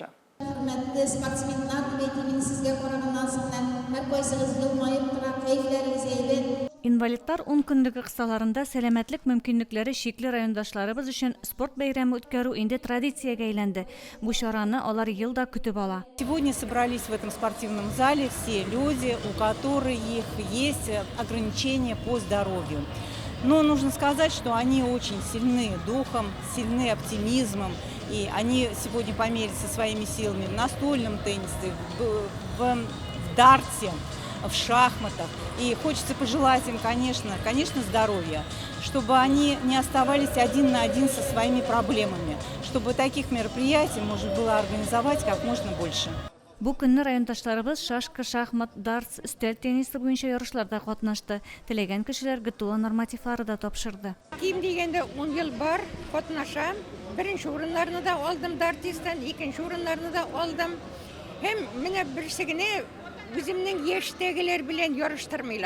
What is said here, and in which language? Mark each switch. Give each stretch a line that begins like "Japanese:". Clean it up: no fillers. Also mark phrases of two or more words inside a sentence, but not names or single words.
Tatar: Хөрмәтле спортсменнар, димәк, сезгә караганнан соң һәркайсыгыз елмаеп тора, кайфләрегез әйбәт. Инвалидлар 10 көнлеге кысаларында сәламәтлек мөмкинлекләре шикле райондашларыбыз өчен спорт бәйрәме үткәрү инде традициягә әйләнде. Бу чараны алар елда көтеп ала.
Russian: Сегодня собрались в этом спортивном зале все люди, у которых есть ограничения по здоровью. Но нужно сказать, что они очень сильны духом, сильны оптимизмом, и они сегодня померятся своими силами в настольном теннисе, в дарте, в шахматах. И хочется пожелать им, конечно, здоровья, чтобы они не оставались один на один со своими проблемами, чтобы таких мероприятий можно было организовать как можно больше.
Tatar: Бу көнне райондашларыбыз шашка, шахмат, дартс, өстәл теннисы буенча ярышларда катнашты. Теләгән кешеләр ГТО нормативлары да тапшырды. Ким дигәндә 10 ел бар, катнашам. Беренче урыннарны да алдым дартистан, икенче урыннарны да алдым. Һәм менә берсе генә үземнең яшьтәгеләр белән ярыштырмыйлар.